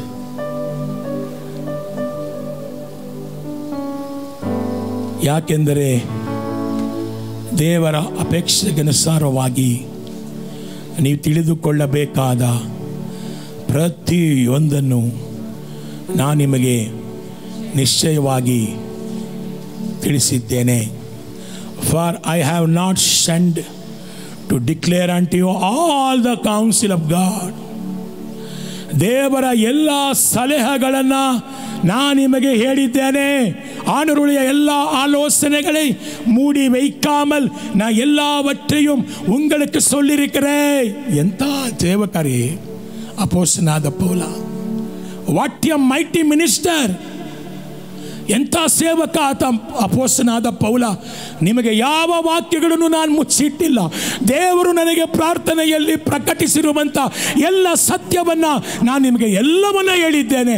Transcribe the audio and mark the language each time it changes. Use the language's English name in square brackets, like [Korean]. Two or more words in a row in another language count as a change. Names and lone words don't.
[Kannada] ಯಾಕೆಂದರೆ ದೇವರ ಅಪೇಕ್ಷೆಗನುಸಾರವಾಗಿ ನೀವು ತಿಳಿದುಕೊಳ್ಳಬೇಕಾದ ಪ್ರತಿಯೊಂದನ್ನು ನಾನು ನಿಮಗೆ ನಿಶ್ಚಯವಾಗಿ ತಿಳಿಸಿದ್ದೇನೆ. [English] For I have not send to declare unto you all the counsel of God. [Kannada] ದೇವರ ಎಲ್ಲ ಸಲಹೆಗಳನ್ನು நான் ನಿಮಗೆ ಹೇಳಿದ್ದೇನೆ. [Tamil] ஆண்டவருடைய எல்லா ஆலோசனைகளை மூடி வைக்காமல் நான் எல்லாவற்றையும் உங்களுக்கு சொல்லியிருக்கிறேன். [Kannada] ಎಂತ ಸೇವಕರೇ ಅಪೊಸ್ತಲನಾದ ಪೌಲ. [English] What a mighty minister. [Kannada] ಎಂಥ ಸೇವಕ ಆತ ಅಪೊಸ್ತಲನಾದ ಪೌಲ. ನಿಮಗೆ ಯಾವ ವಾಕ್ಯಗಳನ್ನು ನಾನು ಮುಚ್ಚಿಟ್ಟಿಲ್ಲ. ದೇವರು ನನಗೆ ಪ್ರಾರ್ಥನೆಯಲ್ಲಿ ಪ್ರಕಟಿಸಿರುವಂಥ ಎಲ್ಲ ಸತ್ಯವನ್ನು ನಾನು ನಿಮಗೆ ಎಲ್ಲವನ್ನ ಹೇಳಿದ್ದೇನೆ.